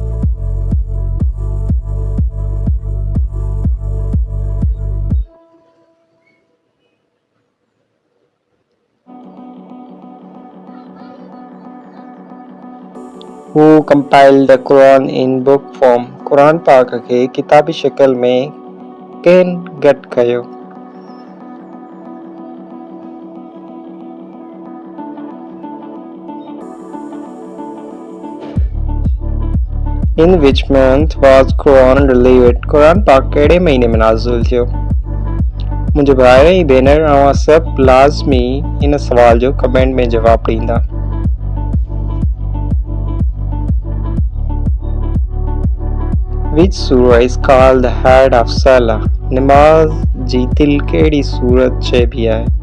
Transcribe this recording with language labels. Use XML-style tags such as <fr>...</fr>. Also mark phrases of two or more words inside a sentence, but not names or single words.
<en>Who compiled the Quran in book form?</en> <sd>कुरान पाक के किताबी शक्ल में केन गट कयो?</sd> <en>In which month was Quran delivered?</en> <sd>कुरान पाक कहिड़े महीने में नाज़िल थियो? मुंहिंजे भाउ ऐं भेनर अवां सभु लाज़मी इन सवाल जो कमेंट में जवाब ॾींदा.</sd> <en>Which surah is called the head of Salah?</en> <sd>नमाज जी दिल कहिड़ी सूरत चइबी आहे?</sd>